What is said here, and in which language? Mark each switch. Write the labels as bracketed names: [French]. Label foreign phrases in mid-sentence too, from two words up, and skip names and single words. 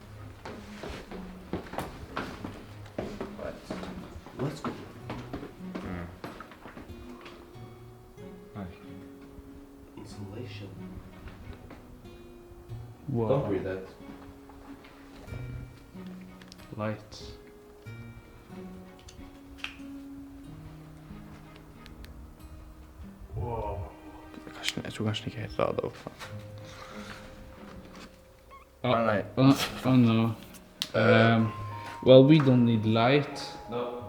[English] But let's go. Insulation. Whoa. Don't read that. Light. Wow. [Norwegian] Jeg tror kanskje ikke helt lada opp. [English] Oh no. Well, we don't need light. No.